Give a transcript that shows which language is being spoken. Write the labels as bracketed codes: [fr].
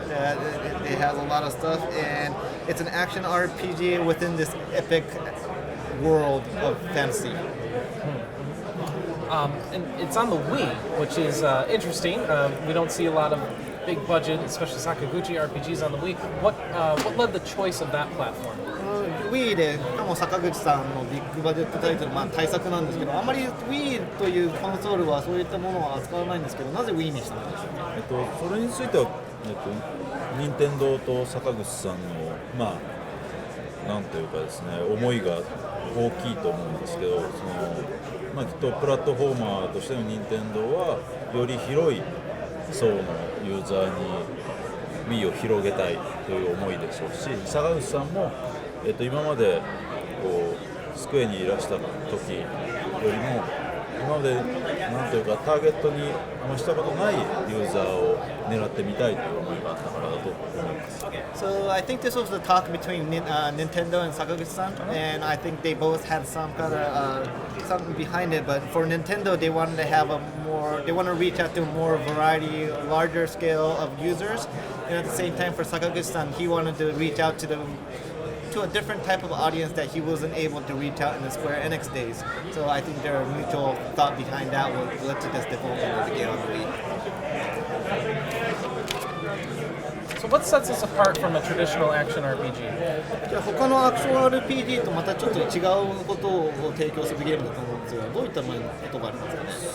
[en] It has a lot of stuff, and it's an action RPG within this epic world of fantasy. And it's on the Wii, which is interesting. We don't see a lot of big budget, especially Sakaguchi RPGs on the Wii. What led the choice of that platform? [ja] Wii でしかも坂口さんのビッグバジェットタイトル、対策なんですけど、あまり Wii というコンソールはそういったものを扱わないんですけど、なぜ Wii にしたんでしょうか。それについては、任天堂と坂口さんのなんというかですね、思いが大きいと思うんですけど、きっとプラットフォーマーとしての任天堂はより広い層のユーザーに Wii を広げたいという思いでしょうし、坂口さんも、今までスクエにいらした時よりも今までなんというかターゲットにしたことないユーザーを狙ってみたいという思いがあったからだと思います。 [en] So I think this was the talk between Nintendo and Sakaguchi-san, and I think they both had some kind of something behind it. But for Nintendo, they wanted to have they want to reach out to more variety, larger scale of users, and at the same time, for Sakaguchi-san, he wanted to reach out to a different type of audience that he wasn't able to reach out in the Square Enix days. So I think their mutual thought behind that led to this development of the game on the Wii. So what sets us apart from a traditional action RPG? [ja] じゃあ他のアクション RPG とまたちょっと違うことを提供するゲームだと思うんですが、どういったことがありますかね。